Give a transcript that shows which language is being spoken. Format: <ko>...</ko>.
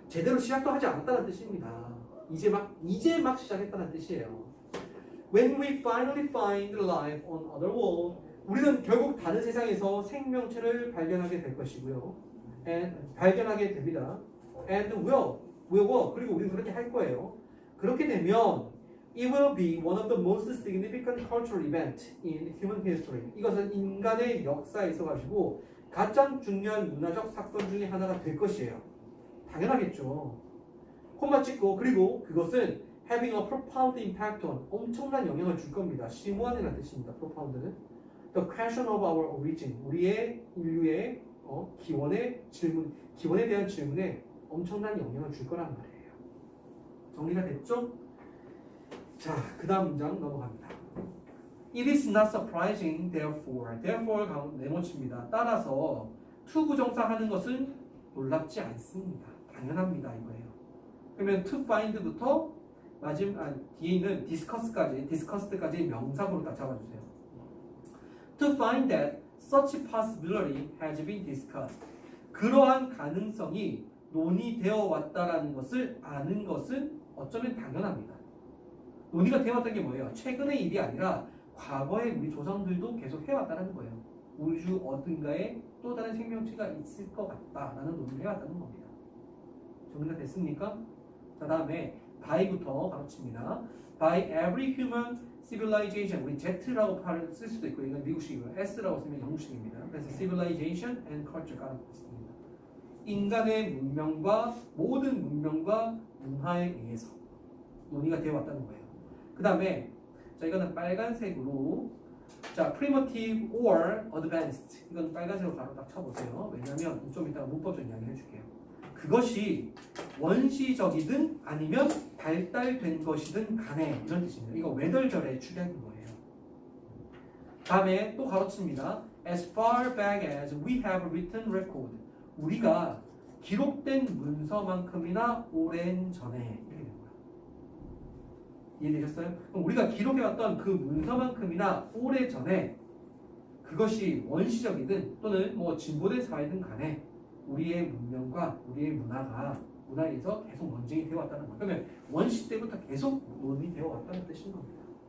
<ko>제대로 시작도 하지 않았다는 뜻입니다. 이제 막 시작했다는 뜻이에요.</ko> <en>When we finally find life on other world,</en> <ko>우리는 결국 다른 세상에서 생명체를 발견하게 될 것이고요. And 발견하게 됩니다.</ko> <en>And will</en> <ko>그리고 우리는 그렇게 할 거예요. 그렇게 되면</ko> <en>it will be one of the most significant cultural event in human history.</en> <ko>이것은 인간의 역사에 있어가지고 가장 중요한 문화적 사건 중에 하나가 될 것이에요. 당연하겠죠. 콤마 찍고 그리고 그것은</ko> <en>having a profound impact on,</en> <ko>엄청난 영향을 줄 겁니다. 심오한이라는 뜻입니다. profound는</ko> <en>the question of our origin,</en> <ko>우리의 인류의 기원에 대한 질문에 엄청난 영향을 줄 거란 말이에요. 정리가 됐죠? 자, 그 다음 문장 넘어갑니다.</ko> <en>It is not surprising, therefore</en> <ko>네모칩니다. 따라서 to 부정사하는 것은 놀랍지 않습니다. 당연합니다, 이거예요. 그러면 to find부터 뒤에 있는 discussed까지 명사구로 딱 잡아주세요.</ko> <en>To find that such possibility has been discussed.</en> <ko>그러한 가능성이 논의되어 왔다라는 것을 아는 것은 어쩌면 당연합니다. 논의가 되어 왔다는 게 뭐예요? 최근의 일이 아니라 과거에 우리 조상들도 계속 해왔다는 거예요. 우주 어딘가에 또 다른 생명체가 있을 것 같다라는 논의를 해왔다는 겁니다. 정리가 됐습니까? 자, 다음에 by부터 가로칩니다.</ko> <en>By every human civilization,</en> <ko>우리 Z라고 쓸 수도 있고 이건 미국식이고요. S라고 쓰면 영국식입니다. 그래서 civilization and culture 깔아놓겠습니다. 인간의 문명과 모든 문명과 문화에 의해서 논의가 되어 왔다는 거예요. 그 다음에 자, 이거는 빨간색으로 자,</ko> <en>primitive or advanced,</en> <ko>이건 빨간색으로 바로 딱 쳐보세요. 왜냐하면 좀 이따가 문법적 이야기 해줄게요. 그것이 원시적이든 아니면 발달된 것이든 간에 이런 뜻입니다. 이거 외덜절에 추리하는 거예요. 다음에 또 가로칩니다.</ko> <en>As far back as we have written record,</en> <ko>우리가 기록된 문서만큼이나 오랜 전에 이렇게 됩니다. 이해되셨어요? 그럼 우리가 기록해왔던 그 문서만큼이나 오래 전에 그것이 원시적이든 또는 뭐 진보된 사회든 간에 우리의 문명과 우리의 문화에서 계속 논쟁이 되어 왔다는 거. 그러면 원시 때부터 계속 논의되어 왔다는 뜻인 겁니다.</ko>